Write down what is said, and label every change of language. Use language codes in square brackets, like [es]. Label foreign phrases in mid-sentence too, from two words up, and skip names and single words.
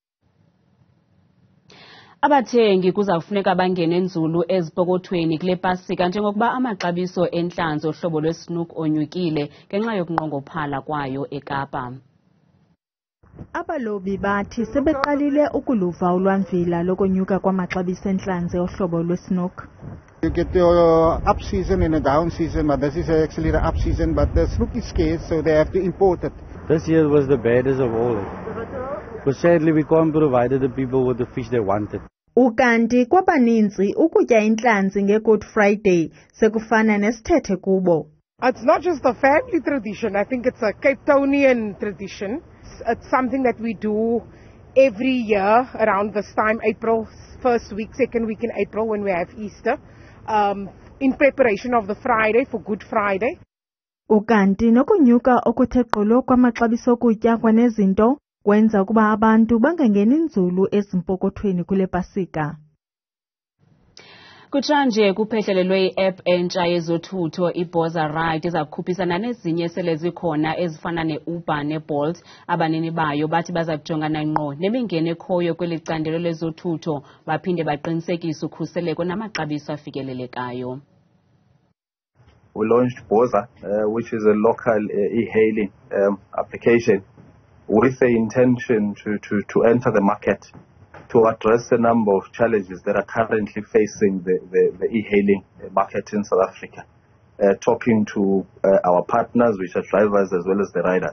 [xh] Abathengi kuzawufuneka bangene nzulu ezipokothweni kule Pasika njengokuba amaxabiso entlanzi ohlobo lwe-Snoek onyukile ngenxa yokunqongophala kwayo eKapa. Abalobi bathi sebeqalile ukuluva ulwamvila lokonyuka kwamaxabiso entlanzi ohlobo lwe-Snoek. [en] You get the up season and a down season, but this is actually the up season, but the Snoek is scarce, so they have to import it. This year was the baddest of all. But sadly we can't provide the people with the fish they wanted. [xh] Ukanti kwabaninzi ukutya intlanzi ngeGood Friday sekufana nesithethe kubo. [en] It's not just a family tradition, I think it's a Cape Townian tradition. It's something that we do every year around this time, April, first week, second week in April when we have Easter, in preparation of the Friday for Good Friday. [xh] Ukanti nokunyuka okuthe gqolo kwamaxabiso okutya kwanezinto kwenza ukuba abantu bangangeni nzulu ezimpokothweni kule Pasika. Kutshanje kuphehlelelwe i-app entsha yezothutho iBoza Ride izakukhuphisana nezinye esele zikhona ezifana ne-Uber ne-Bolt. Abanini bayo bathi bazakujongana ngqo nemingeni ekhoyo kweli candelo lezothutho baphinde baqinisekise ukhuseleko namaxabiso afikelelekayo. [en] We launched Boza, which is a local e-hailing application with the intention to enter the market to address a number of challenges that are currently facing the e-hailing market in South Africa, talking to our partners, which are drivers as well as the riders.